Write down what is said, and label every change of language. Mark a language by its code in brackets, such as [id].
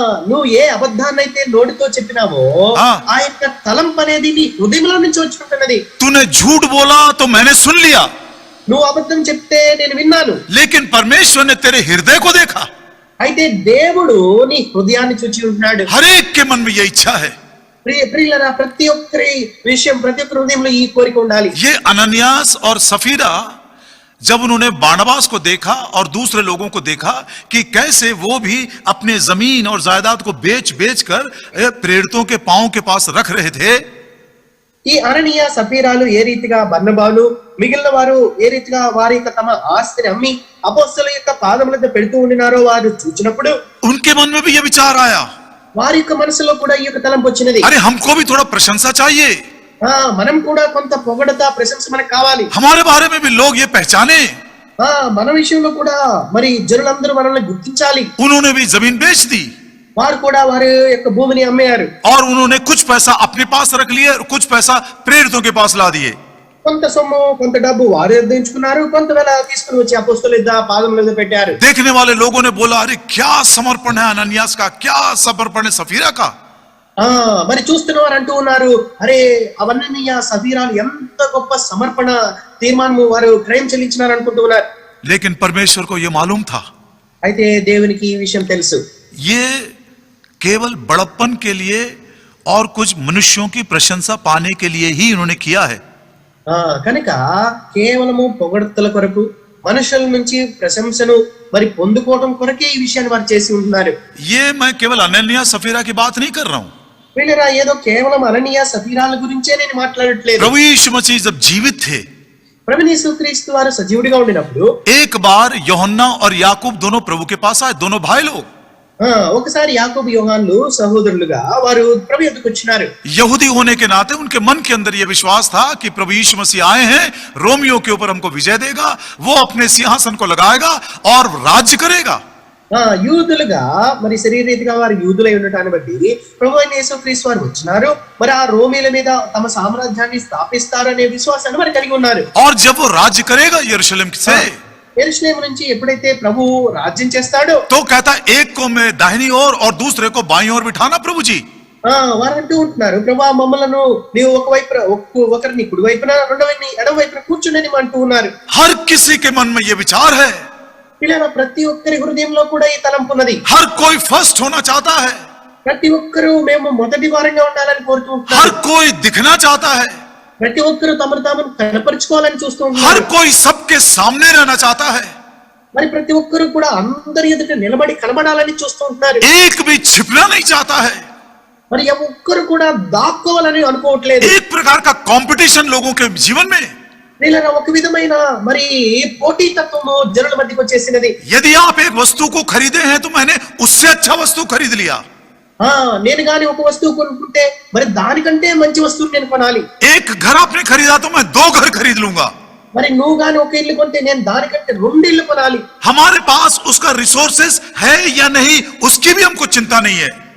[te] నువ్వు ఏ అబద్ధాన్నైతే నోటితో చెప్పినావో ఆ యొక్క తలంపు అనేది నీ హృదయంలో నుంచి వచ్చుకుంటున్నది. [hi] तूने झूठ बोला तो मैंने सुन लिया, [te] నువ్వు అబద్ధం చెప్తే నేను విన్నాను, [hi] लेकिन परमेश्वर ने तेरे हृदय को देखा। [te] అయితే దేవుడు నీ హృదయాన్ని చూచి ఉంటున్నాడు. [hi] हर एक के मन में ये इच्छा है। [te] ప్రియులారా, ప్రతి ఒక్కరి విషయం, ప్రతి ఒక్కరి హృదయంలో ఈ కోరిక ఉండాలి. [hi] ये अनन्यास और सफीरा जब उन्होंने बारनबास को देखा और दूसरे लोगों को देखा कि कैसे वो भी अपने जमीन और जायदाद को बेच कर प्रेरितों के पांव के पास रख रहे थे, [te] ఈ అననీయ సఫీరాలు ఏ రీతిగా బర్నబాలు మిగిలిన వారు ఏ రీతిగా వారి యొక్క తమ ఆస్తిని అమ్మి అపోస్తలుల యొక్క పాదముల మీద పెడుతూ ఉండినారో వారు చూచినప్పుడు [hi] उनके मन में भी ये विचार आया, [te] వారి యొక్క మనసులో కూడా ఈ యొక్క తలంపు వచ్చినది. [hi] अरे हमको भी थोड़ा प्रशंसा चाहिए, [te] మనం కూడా కొంత పొగడత, ప్రశంస మనకు కావాలి. [hi] हमारे बारे में भी लोग ये पहचाने, [te] మన విషయంలో కూడా మరి జనులందరూ మనల్ని గుర్తించాలి. [hi] उन्होंने भी जमीन बेच दी [te] వారు కూడా వారి యొక్క భూమిని అమ్మేయారు. [hi] और उन्होंने कुछ पैसा अपने पास रख लिए और कुछ पैसा प्रेरितों के पास ला दिए। [te] కొంత సొమ్ము, కొంత డబ్బు వారు ఎంచుకున్నారు, కొంతవేళ తీసుకుని వచ్చి అపోస్తలుల యొక్క పాదముల మీద పెట్టారు. [hi] देखने वाले लोगों ने बोला, अरे क्या समर्पण है अनन्यास का, क्या समर्पण है सफीरा का। [te] మరి చూస్తున్న వారు అంటూ ఉన్నారు, అరే అవన్నీ సఫీరాలు ఎంత గొప్ప సమర్పణ తీర్మానము వారు క్రయం చెల్లించినారు అనుకుంటూ ఉన్నారు. [hi] लेकिन परमेश्वर को यह मालूम था, [te] అయితే దేవునికి ఈ విషయం తెలుసు. [hi] ये केवल बड़प्पन के लिए और कुछ मनुष्यों की प्रशंसा पाने के लिए ही इन्होंने किया है। [te] కనుక కేవలము పొగడ్తల కొరకు మనుషుల నుంచి ప్రశంసను మరి పొందుకోవడం కొరకే ఈ విషయాన్ని వారు చేసి ఉంటున్నారు. [hi] ये मैं केवल अनन्या सफीरा की बात नहीं कर रहा हूं। [te] వీళ్ళరా ఏదో కేవలం అననీయ సఫీరాల గురించే నేను మాట్లాడట్లేదు. [hi] प्रभु यीशु मसीह जब जीवित थे, [te] ప్రభువు యేసుక్రీస్తు వారు సజీవుడిగా ఉండినప్పుడు [hi] एक बार यूहन्ना और याकूब दोनों प्रभु के पास आए, दोनों भाई लोग। [te] ఒకసారి యాకోబు యోహాన్లు సహోదరులుగా వారు ప్రభు యొద్దకు వచ్చినారు. [hi] यहूदी होने के नाते उनके मन के अंदर यह विश्वास था कि प्रभु यीशु मसीह आए हैं, रोमियो के ऊपर हमको विजय देगा, वो अपने सिंहासन को लगाएगा और राज्य करेगा। [te] యూదులుగా మరి శరీరీతిగా వారు యూదులై ఉండటాన్ని బట్టి ప్రభు అయిన యేసుక్రీస్తు వారు వచ్చినారు, మరి ఆ రోమీల మీద తమ సామ్రాజ్యాన్ని స్థాపిస్తారు అనే విశ్వాసాన్ని వారు కలిగి ఉన్నారు. [hi] और जब वो राज्य करेगा यरूशलेम से, [te] యెరూషలేము నుంచి ఎప్పుడైతే ప్రభు రాజ్యం చేస్తాడో [hi] तो कहता एक को मैं दाहिनी ओर और दूसरे को बाईं ओर बिठाना प्रभु जी। [te] వారు అంటూ ఉంటున్నారు, ప్రభు మమ్మలను నీవు ఒకరిని కుడి వైపున రెండవని ఎడమ వైపున కూర్చుని అంటూ ఉన్నారు. [hi] हर किसी के मन में ये विचार है, [te] ఇలా ప్రతి ఒక్కరి హృదయంలో కూడా ఈ తలంపు ఉన్నది. [hi] हर कोई फर्स्ट होना चाहता है, [te] ప్రతి ఒక్కరూ మేము మొదటి వారంగా ఉండాలని కోరుతూ [hi] हर [te] ఉంటారు. [hi] कोई दिखना चाहता है, [te] ప్రతి ఒక్కరూ తమను తాము కనపరుచుకోవాలని చూస్తూ [hi] हर [te] ఉంటారు. [hi] कोई सबके सामने रहना चाहता है, [te] మరి ప్రతి ఒక్కరూ కూడా అందరి ఎదుట నిలబడి కనబడాలని చూస్తూ ఉంటారు. [hi] एक भी छिपना नहीं चाहता है। [te] మరి ఒక్కరు కూడా దాక్కోవాలని అనుకోవట్లేదు. [hi] एक प्रकार का कंपटीशन लोगों के जीवन में, [te] వీళ్ళ ఒక విధమైన మరి పోటీ తత్వము జనుల మధ్యకు వచ్చేసినది. [hi] यदि आप एक वस्तु को खरीदे हैं तो मैंने उससे अच्छा वस्तु खरीद लिया। [te] నేను గాని ఒక వస్తువు కొనుక్కుంటే మరి దానికంటే మంచి వస్తువు నేను కొనాలి. [hi] एक घर आपने खरीदा तो मैं 2 घर खरीद लूंगा। [te] మరి నువ్వు గాని ఒక ఇల్లు కొంటే నేను దానికంటే 2 ఇల్లు కొనాలి. [hi] हमारे पास उसका रिसोर्सेस है या नहीं उसकी भी हमको चिंता नहीं है।